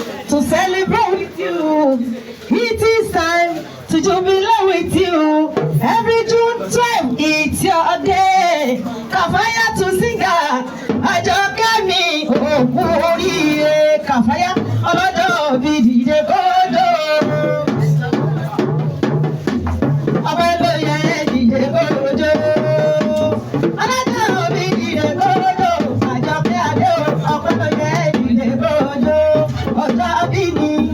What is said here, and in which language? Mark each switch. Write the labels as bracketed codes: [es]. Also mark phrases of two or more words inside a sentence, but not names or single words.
[en] To celebrate with you, it is time. To jubilate with you every June twelve, it's your day. Kafaya to singer, [yo] Àjọkẹ́ mi, òkú oríire. Kafaya, ọlọ́jọ́ bí dìde kó jó. Ọmọ ẹgbẹ́ yẹn dìde kó jó. Ọlọ́jọ́ òbí dìde kójó, Àjọkẹ́ Adé o, ọpẹ́ ló yẹ dìde kójó, ọjọ́ bí ni.